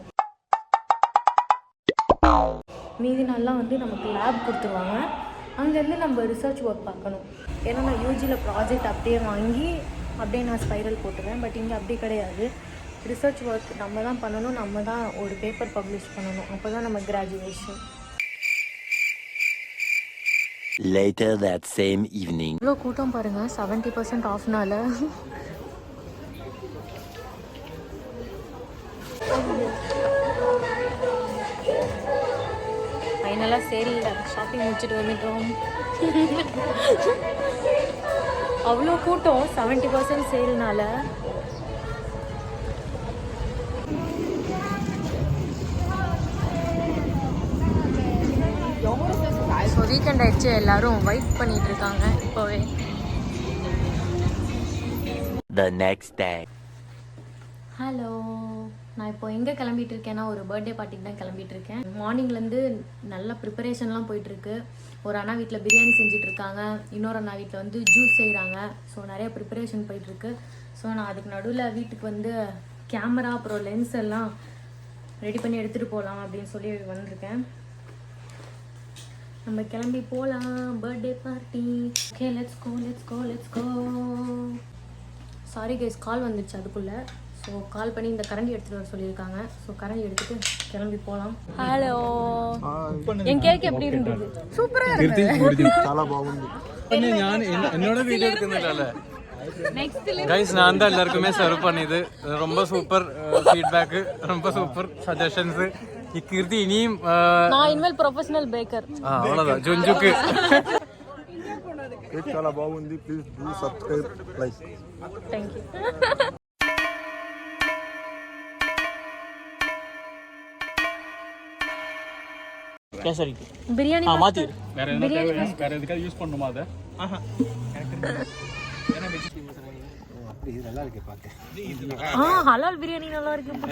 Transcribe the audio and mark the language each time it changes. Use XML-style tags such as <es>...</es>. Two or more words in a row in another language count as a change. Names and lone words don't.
<ta>மீதி நாள்லாம் வந்து நமக்கு லேப் கொடுத்துருவாங்க. அங்கேருந்து நம்ம</ta> <en>research work</en> <ta>பார்க்கணும். ஏன்னா நான் யூஜியில் ப்ராஜெக்ட் அப்படியே வாங்கி அப்படியே நான் ஸ்பைரல் போட்டுருவேன். பட் இங்கே அப்படி கிடையாது.</ta> <en>research work</en> <ta>நம்ம தான் பண்ணணும், நம்ம தான் ஒரு</ta> <en>paper publish</en> <ta>பண்ணணும். அப்போ தான் நம்ம கிராஜுவேஷன்.</ta> <en>Later that same evening.</en> <ta>இவ்வளோ கூட்டம் பாருங்கள், 70% ஆஃப்னால. ஃபைனலாக சேலில் ஷாப்பிங் முடிச்சுட்டு வந்துட்டோம். அவ்வளோ கூட்டம் 70% சேல்னால.</ta> <en>so weekend</en> <ta>ஆயிடுச்சு, எல்லாரும் வெயிட் பண்ணிட்டு இருக்காங்க இப்போவே.</ta> <en>The next day.</en> <ta>ஹலோ, நான் இப்போ எங்கே கிளம்பிட்டு இருக்கேன்னா ஒரு</ta> <en>birthday party</en> <ta>தான் கிளம்பிட்டு இருக்கேன். மார்னிங்லேருந்து நல்ல ப்ரிப்பரேஷன்லாம் போயிட்டுருக்கு. ஒரு அண்ணா வீட்டில் பிரியாணி செஞ்சுட்டு இருக்காங்க, இன்னொரு அண்ணா வீட்டில் வந்து ஜூஸ் செய்கிறாங்க. ஸோ நிறைய ப்ரிப்பரேஷன் போயிட்டுருக்கு. ஸோ நான் அதுக்கு நடுவில் வீட்டுக்கு வந்து கேமரா அப்புறம் லென்ஸ் எல்லாம் ரெடி பண்ணி எடுத்துகிட்டு போகலாம் அப்படின்னு சொல்லி வந்திருக்கேன். நம்ம கிளம்பி போகலாம்</ta> <en>birthday party. okay, let's go. sorry guys,</en> <ta>கால் வந்துடுச்சு அதுக்குள்ளே. ஸோ கால் பண்ணி இந்த கரண்டி எடுத்துகிட்டு வர சொல்லியிருக்காங்க. ஸோ கரண்டி எடுத்துகிட்டு கிளம்பி போகலாம். ஹலோ, என் கேக் எப்படி இருந்தது? சூப்பராக இருந்தது.</ta> <te>చాలా బాగుంది.</te> <ml>ഞാൻ എന്നോട് വീഡിയോ എടുക്കുന്നില്ലല്ലേ</ml> <ta>கைஸ், நான் தான் எல்லாருக்குமே சர்வ் பண்ணிது. ரொம்ப</ta> <en>super feedback,</en> <ta>ரொம்ப</ta> <en>super suggestions.</en> <ta>கீர்த்தி இனியும் நான் இனிமேல்</ta> <en>professional baker.</en> <ta>அவ்வளோதான் ஜுஞ்சுக்கு.</ta> <te>కేక్ చాలా బాగుంది.</te> <en>please do subscribe, like.</en> <ta>தேங்க்யூ. கேசரி பிரியாணி மாத்தி வேற எதுக்காக யூஸ் பண்ணுமா அதை? ஹலால் பிரியாணி நல்லா இருக்கு.</ta>